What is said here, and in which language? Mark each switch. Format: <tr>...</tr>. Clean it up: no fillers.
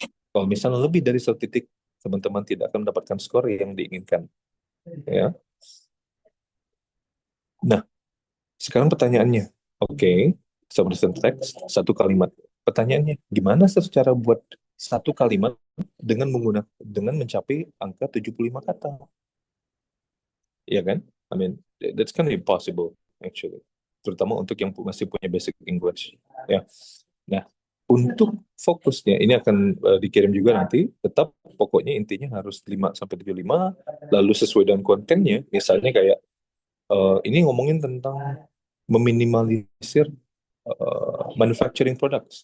<id>Kalau misalnya lebih dari satu titik, teman-teman tidak akan mendapatkan skor yang diinginkan. Ya. Nah, sekarang pertanyaannya. Oke, substance text, satu kalimat. Pertanyaannya, gimana secara buat satu kalimat dengan mencapai angka 75 kata? Ya kan?</id> <en>I mean, that's kind of impossible actually.</en> <id>Terutama untuk yang masih punya basic English. Ya. Nah, untuk fokusnya ini akan dikirim juga nanti. Tetap pokoknya intinya harus 5 sampai 75 lalu sesuai dengan kontennya. Misalnya kayak ini ngomongin tentang meminimalisir manufacturing products.</id>